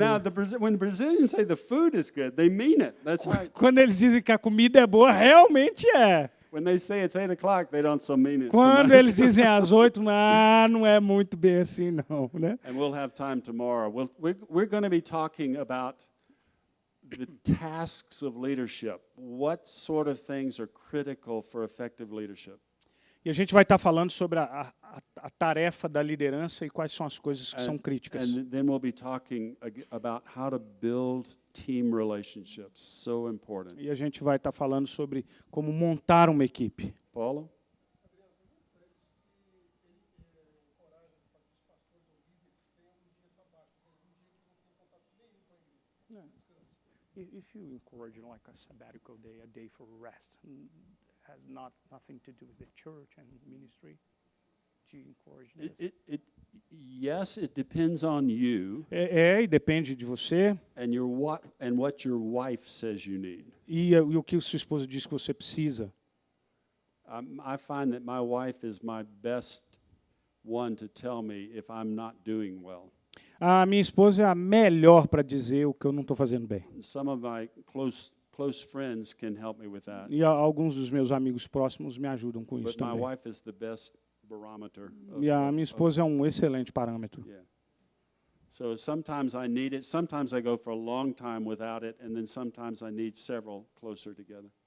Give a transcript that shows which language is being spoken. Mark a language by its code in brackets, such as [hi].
[en] Now, when Brazilians say the food is good, they mean it. That's right. [pt] Quando eles dizem que a comida é boa, realmente é. [en] When they say it's 8 o'clock, they don't so mean it. [pt] Quando [en] sometimes. [pt] eles dizem às 8, não é muito bem assim, não, né? [en] And we'll have time tomorrow. We're going to be talking about the tasks of leadership. What sort of things are critical for effective leadership? [pt] E a gente vai estar falando sobre a tarefa da liderança e quais são as coisas que são críticas. [en] And then we'll be talking about how to build team relationships. So important. [pt] E a gente vai estar falando sobre como montar uma equipe. [en] Paulo? If you encourage like a sabbatical day, a day for rest, has nothing to do with the church and ministry, do you encourage this? Yes, it depends on you [pt] E depende de você [en] and what your wife says you need. [pt] e o que sua esposa diz que você precisa. [en] I find that my wife is my best one to tell me if I'm not doing well. [pt] A minha esposa é a melhor para dizer o que eu não estou fazendo bem. [en] Some of my close friends can help me with that. [pt] E alguns dos meus amigos próximos me ajudam com isso [en] But my [pt] também. [en] wife is the best barometer. [pt] E a minha esposa é um excelente parâmetro. [en] Yeah. So sometimes I need it. Sometimes I go for a long time without it, and then sometimes I need several closer together.